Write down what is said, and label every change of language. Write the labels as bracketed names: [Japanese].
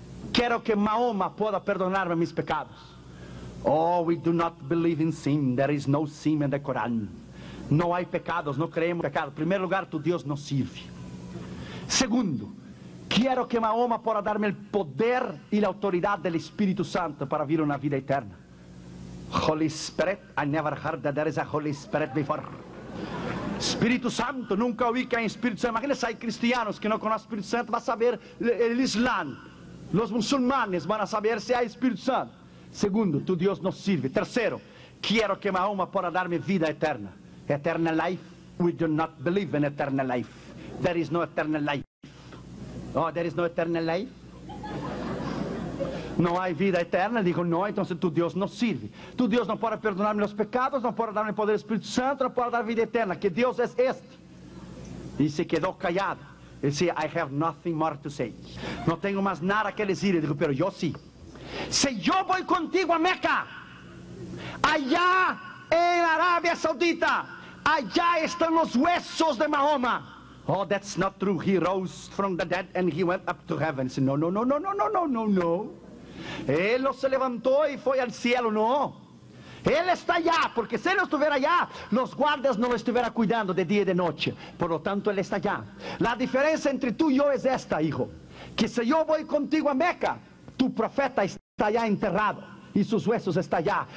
[Spanish] Quiero que Mahoma pueda perdonarme mis pecados. [English] Oh, we do not believe in sin. There is no sin in the Quran. [Spanish] No hay pecados, no creemos en pecados. En primer lugar, tu Dios no sirve. Segundo, quiero que Mahoma pueda darme el poder y la autoridad del Espíritu Santo para vivir una vida eterna. [English] Holy Spirit, I never heard that there is a Holy Spirit before. [Spanish] Espíritu Santo, nunca oí que hay Espíritu Santo. Imagínense, hay cristianos que no conocen el Espíritu Santo, van a saber el Islam. Los musulmanes van a saber si hay Espíritu Santo. Segundo, tu Dios no sirve. Tercero, quiero que Mahoma pueda darme vida eterna. [English] Eternal life, we do not believe in eternal life. There is no eternal life. Oh, there is no eternal life. [Spanish] No hay vida eterna. Dijo, no, entonces tu Dios no sirve. Tu Dios no puede perdonarme los pecados, no puede darme el poder del Espíritu Santo, no puede dar vida eterna. ¿Qué Dios es este? Y se quedó callado. Decía, [English] I have nothing more to say. [Spanish] No tengo más nada que decir. Dijo, pero yo sí. Si yo voy contigo a Meca, allá en Arabia Saudita, allá están los huesos de Mahoma. [English] Oh, that's not true. He rose from the dead and he went up to heaven. Said, no, no, no, no, no, no, no, no, no. [Spanish] Él no se levantó y fue al cielo, no. Él está allá, porque si él no estuviera allá, los guardias no lo estuvieran cuidando de día y de noche. Por lo tanto, él está allá. La diferencia entre tú y yo es esta, hijo. Que si yo voy contigo a Meca, tu profeta está allá enterrado y sus huesos están allá.